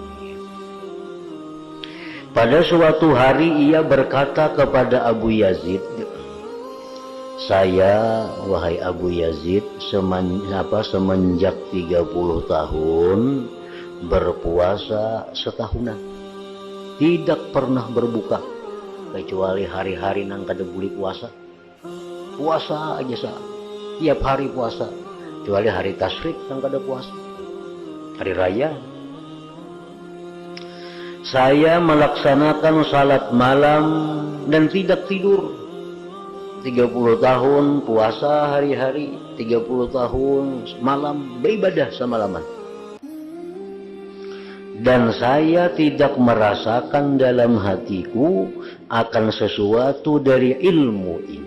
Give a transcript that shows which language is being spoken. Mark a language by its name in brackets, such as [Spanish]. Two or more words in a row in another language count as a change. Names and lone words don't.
[Indonesian] Pada suatu hari ia berkata kepada Abu Yazid, "Saya, wahai Abu Yazid, semenjak 30 tahun berpuasa setahunan, tidak pernah berbuka kecuali hari-hari [Banjar] nang kada [Indonesian] boleh puasa. Puasa aja tiap hari puasa, kecuali hari tasyrik [Banjar] nang kada [Indonesian] puasa, hari raya. Saya melaksanakan salat malam dan tidak tidur. 30 tahun puasa hari-hari, 30 tahun malam beribadah semalaman. Dan saya tidak merasakan dalam hatiku akan sesuatu dari ilmu ini.